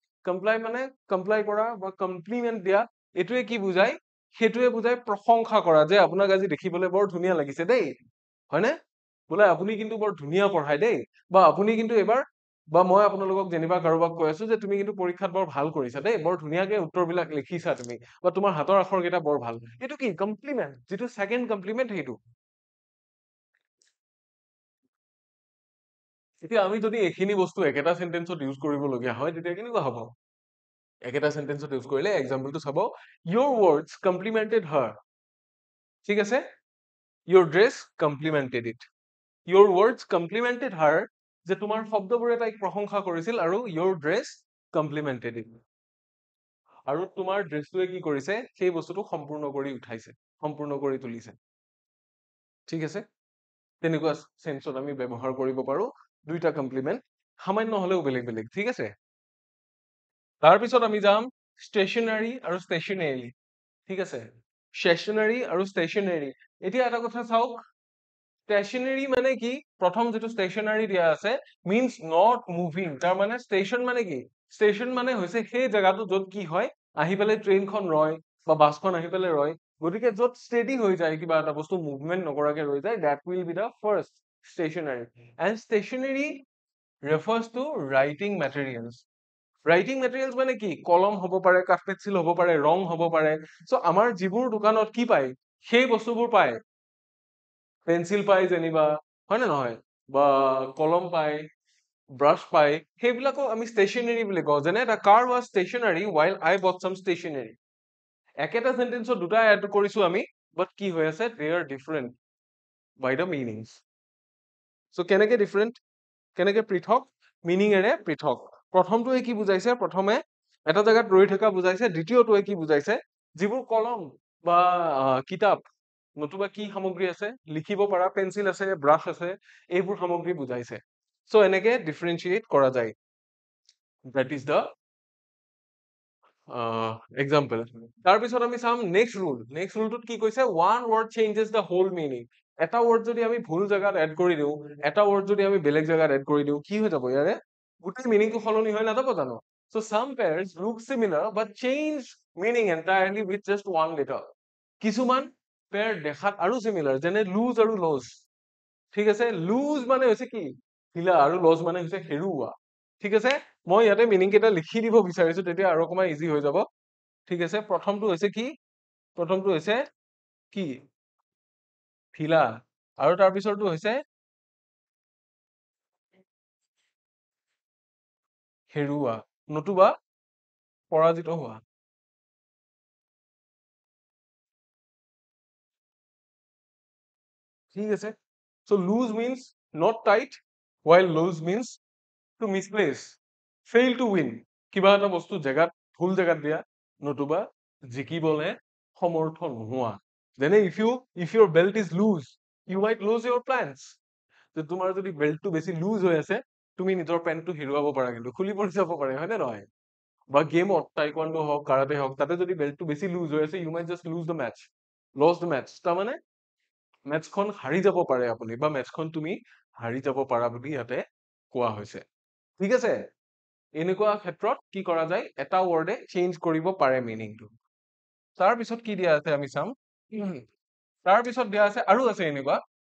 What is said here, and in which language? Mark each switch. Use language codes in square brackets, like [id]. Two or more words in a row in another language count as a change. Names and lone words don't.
[as] কমপ্লাই কৰা বা কমপ্লিমেন্ট দিয়া এটোৱে কি বুজায় সেইটোৱে বুজায় প্ৰশংসা কৰা যে আপোনাক আজি দেখিবলৈ বৰ ধুনীয়া লাগিছে দেই হয়নে বোলে আপুনি কিন্তু বৰ ধুনীয়া পঢ়ায় দেই বা আপুনি কিন্তু এবাৰ বা মই আপোনালোকক যেনিবা কাৰোবাক কৈ আছো যে তুমি কিন্তু পৰীক্ষাত বৰ ভাল কৰিছা দেই বৰ ধুনীয়াকে উত্তৰবিলাক লিখিছা তুমি বা তোমাৰ হাতৰ আখৰকেইটা বৰ ভাল এইটো কি কমপ্লিমেন্ট যিটো [en] second compliment [as] সেইটো এতিয়া আমি যদি এইখিনি বস্তু একেটা সেন্টেন্সত ইউজ কৰিবলগীয়া হয় তেতিয়া কেনেকুৱা হ'ব একেটা সেন্টেন্সত ইউজ কৰিলে এক্সাম্পলটো চাব [en] your words complimented her [as] ঠিক আছে [en] your dress complimented it your words complimented her [as] যে তোমাৰ শব্দবোৰে তাইক প্ৰশংসা কৰিছিল আৰু [en] your dress complimented it [as] আৰু তোমাৰ ড্ৰেছটোৱে কি কৰিছে সেই বস্তুটো সম্পূৰ্ণ কৰি উঠাইছে সম্পূৰ্ণ কৰি তুলিছে ঠিক আছে তেনেকুৱা সেন্সত আমি ব্যৱহাৰ কৰিব পাৰো দুইটা কমপ্লিমেন্ট সামান্য হলেও বেলেগ বেলেগ ঠিক আছে তাৰপিছত আমি যাম ষ্টেচনাৰী আৰু ষ্টেচনাৰী ঠিক আছে stationary আৰু stationary এতিয়া এটা কথা চাওক stationary মানে কি প্ৰথম যেটো stationary দিয়া আছে [en] means not moving [as] তাৰ মানে station মানে কি station মানে হৈছে সেই জায়গাটো যত কি হয় আহি পেলে ট্ৰেইনখন ৰয় বা বাছখন আহি পেলে ৰয় গতিকে যত steady হৈ যায় কিবা এটা বস্তু movement নকৰাকে ৰৈ যায় [en] that will be the first stationary and stationary refers to writing materials writing materials [as] মানে কি কলম হ'ব পাৰে কাঠ পেঞ্চিল হ'ব পাৰে ৰং হ'ব পাৰে সো আমাৰ যিবোৰ দোকানত কি পায় সেই বস্তুবোৰ পায় পেঞ্চিল পায় যেনিবা হয় নে নহয় বা কলম পায় brush পায় সেইবিলাকো আমি stationery বুলি কওঁ যেনে [en] the car was stationary while I bought some stationery [as] একেটা সেন্টেন্সত দুটা এড কৰিছো আমি বাট কি হৈ আছে [en] they are different by the meanings so [as] কেনেকে different কেনেকে পৃথক মিনিং এৰে পৃথক প্ৰথমটোৱে কি বুজাইছে প্ৰথমে এটা জায়গাত ৰৈ থকা বুজাইছে দ্বিতীয়টোৱে কি বুজাইছে যিবোৰ কলম বা কিতাপ নতুবা কি সামগ্ৰী আছে লিখিব পৰা পেন্সিল আছে ব্ৰাশ আছে এইবোৰ সামগ্ৰী বুজাইছে সো এনেকে ডিফাৰেন্সিয়েট কৰা যায় [en] that is the [as] example তাৰপিছত আমি চাম নেক্সট ৰুলটোত কি কৈছে [en] one word changes the whole meaning [as] এটা word যদি আমি ভুল জায়গাত এড কৰি দিও এটা word যদি আমি বেলেগ জায়গাত এড কৰি দিও কি হৈ যাব ইয়াৰে গোটেই মিনিংটো সলনি হৈ নাযাব জানো [en] so some pairs look similar but change meaning entirely with just one letter [as] কিছুমান পেয়াৰ দেখাত আৰু সিমিলাৰ যেনে লুজ আৰু লজ ঠিক আছে লুজ মানে হৈছে কি ঢিলা আৰু লজ মানে হৈছে হেৰুৱা ঠিক আছে মই ইয়াতে মিনিং কেইটা লিখি দিব বিচাৰিছো তেতিয়া আৰু অকমান ইজি হৈ যাব ঠিক আছে প্ৰথমটো হৈছে কি প্ৰথমটো হৈছে কি ঢিলা আৰু তাৰ পিছৰটো হৈছে হেৰুৱা নতুবা পৰাজিত হোৱা ঠিক আছে [en] so loose means not tight while loose means to misplace fail to win [as] কিবা এটা বস্তু জায়গাত ভুল জায়গাত দিয়া নতুবা জিকিবলে সমৰ্থ নোহোৱা যেনে [en] if your belt is loose you might lose your plans [as] যে তোমাৰ যদি বেল্টটো বেছি লুজ হৈ আছে তুমি নিজৰ পেন্টটো হিৰুৱাব পাৰা কিন্তু খুলি পৰি যাব পাৰে হয় নে নহয় বা গেমত টাইকোৱান্ডো হওক কাৰাটে হওক তাতে যদি বেল্টটো বেছি লুজ হৈ আছে [en] you might just lose the match lose the match [as] তাৰমানে মেটচখন হাৰি যাব পাৰে আপুনি বা মেটচখন তুমি হাৰি যাব পাৰা বুলি ইয়াতে কোৱা হৈছে ঠিক আছে এনেকুৱা ক্ষেত্ৰত কি কৰা যায় এটা ৱৰ্ডে চেঞ্জ কৰিব পাৰে মিনিংটো তাৰ পিছত কি দিয়া আছে আমি চাম তাৰ পিছত দিয়া আছে আৰু আছে এনেকুৱা